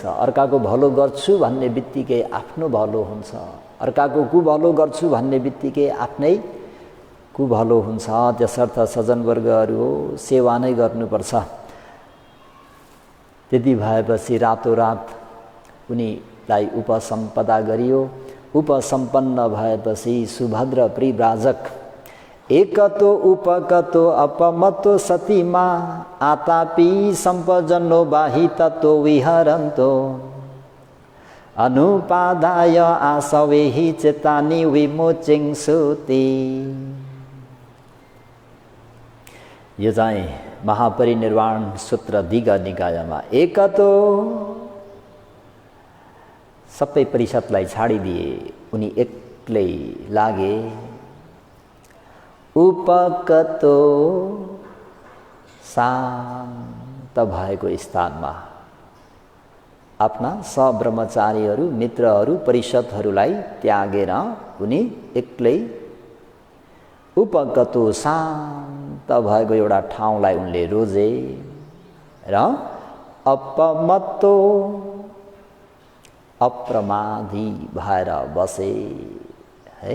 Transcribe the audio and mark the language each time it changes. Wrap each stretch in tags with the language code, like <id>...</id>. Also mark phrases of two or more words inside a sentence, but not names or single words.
<ne>अर्काको भलो गर्छु भन्ने बित्तिकै आफ्नो भलो हुन्छ, अर्काको कुभलो गर्छु भन्ने बित्तिकै आफ्नै कुभलो हुन्छ। त्यसर्थ सज्जनवर्गहरू सेवा नै गर्नुपर्छ। त्यति भएपछि रातोरात उनीलाई उपसम्पदा गरियो। उपसम्पन्न भएपछि</ne> <pi>सुभद्र परिव्राजक एकतो उपकतो अपमतो सतीमा आतापि सम्पजनो बाहिततो विहरन्तो अनुपादाय आसवेहि चेतानि विमोचिंसुति।</pi> <ne>यो चाहिँ महापरिनिर्वाण सूत्र दीघ निकायमा एकतो सबै परिषदलाई छाडिदिए, उनी एक्लै लागे। उपकतो शान्त भएको स्थानमा आफ्ना सब्रह्मचारीहरू, मित्रहरू, परिषदहरूलाई त्यागेर उनी एक्लै उपकतो शान्त भएको एउटा ठाउँलाई उनले रोजे र अपमत्तो अप्रमादी भएर बसे है।</ne>